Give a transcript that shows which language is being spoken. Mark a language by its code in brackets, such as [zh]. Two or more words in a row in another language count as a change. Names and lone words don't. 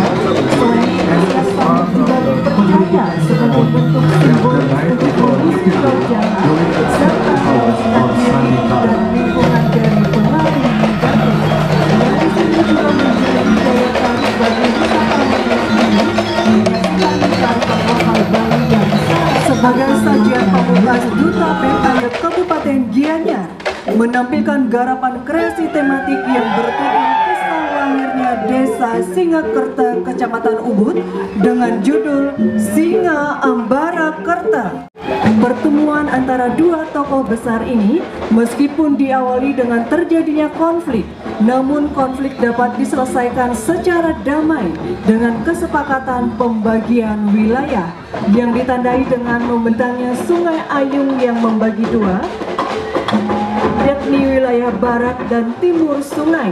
[id] Selain itu, sambut juga dipercaya sebagai bentuk simbol simbolis kerajaan serta stabilitas dan lingkungan dari pengaruh negatif. Tradisi ini juga menjadi daya tarik bagi wisatawan yang ingin menyaksikan kearifan lokal Bali yang sebagai sajian pamungkas. Duta Pet Air Kabupaten Gianyar menampilkan garapan kreasi tematik yang bertujuan kisah lahirnya desa Singakerta, Kecamatan Ubud dengan judul Singa Ambara Kerta. Pertemuan antara dua tokoh besar ini meskipun diawali dengan terjadinya konflik, namun konflik dapat diselesaikan secara damai dengan kesepakatan pembagian wilayah yang ditandai dengan membentangnya Sungai Ayung yang membagi dua, yakni wilayah barat dan timur sungai.